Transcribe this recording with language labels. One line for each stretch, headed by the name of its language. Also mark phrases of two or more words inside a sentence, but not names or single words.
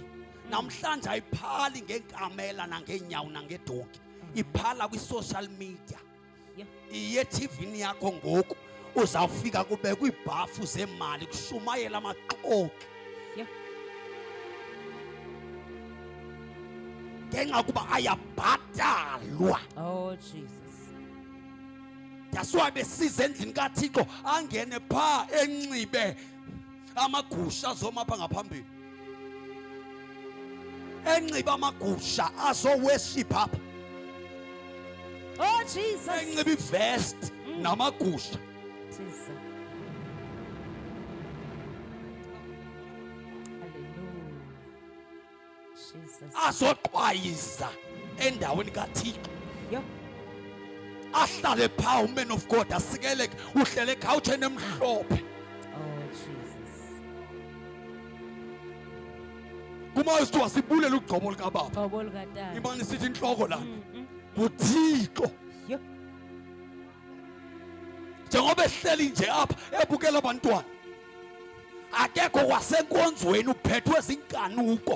Xhosa: Namhlanje ayiphali ngeenkamela nangeenyawo nangedonki iphala kwi-social media.
English: Yeah.
Xhosa: Iye TVini yakho ngoku uzawufika kubekwa iibhafu zemali kushumayela amaxoki
English: Yeah.
Xhosa: ngenxa kuba ayabhatalwa.
English: Oh, Jesus. That's why
Xhosa: besiza endlini kaThixo angene phaa enxibe amagusha azoma apha ngaphambili enxibe amagusha azo-worship apha
English: Oh, Jesus.
Xhosa: enxibe ivest namagusha
English: Jesus. Hallelujah. Jesus.
Xhosa: azoqwayiza endaweni kaThixo
English: Yep.
Xhosa: ahlale phaa
English: uman of God
Xhosa: asikeleke uhlele ekhawutsheni emhlophe
English: Oh, Jesus.
Xhosa: kumayosithiwa sibulela ugqobo likababa Qobo likatata. imane sithi intloko lana nguThixo
English: Yep.
Xhosa: njengoba ehleli nje apha ebukela abantwana akekho kwasenkonzweni uphethwe zinkanuko